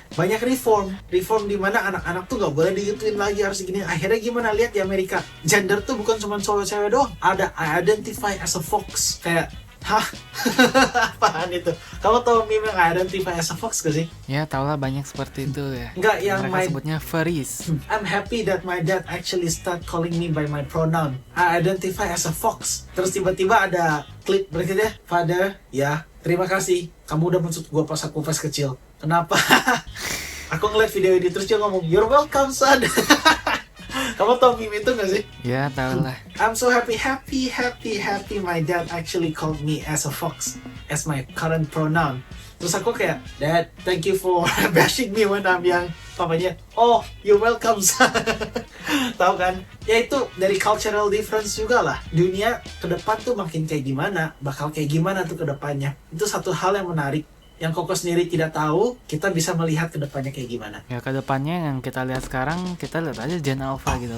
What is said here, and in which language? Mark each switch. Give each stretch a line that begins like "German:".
Indonesian: Banyak reform di mana anak-anak tuh nggak boleh digituin lagi, harus gini. Akhirnya gimana? Lihat di Amerika, gender tuh bukan cuma cowok cewek doang. Ada
English: I identify as a fox,
Indonesian: kayak Hah? Apaan itu? Kamu tahu meme yang
English: identify as a fox
Indonesian: gak sih? Ya tau lah, banyak seperti itu ya. Enggak, yang Mereka
English: my
Indonesian: sebutnya furries.
English: I'm happy that my dad actually start calling me by my pronoun. I identify as a fox.
Indonesian: Terus tiba-tiba ada klip berikutnya, Father, ya, terima kasih. Kamu udah maksud gue pas aku pas kecil. Kenapa? Aku ngeliat video ini terus dia ngomong,
English: you're welcome, son.
Indonesian: Kamu tau meme itu gak sih? Ya tau lah.
English: I'm so happy my dad actually called me as a fox, as my current pronoun.
Indonesian: Terus aku kayak,
English: Dad, thank you for bashing me when I'm young. Papanya, oh, you're welcome, son.
Indonesian: Tahu kan? Ya itu dari cultural difference juga lah. Dunia ke depan tuh makin kayak gimana, bakal kayak gimana tuh ke depannya. Itu satu hal yang menarik. Yang Koko sendiri tidak tahu, kita bisa melihat ke depannya kayak gimana. Ya kedepannya yang kita lihat sekarang, kita lihat aja Gen Alpha gitu.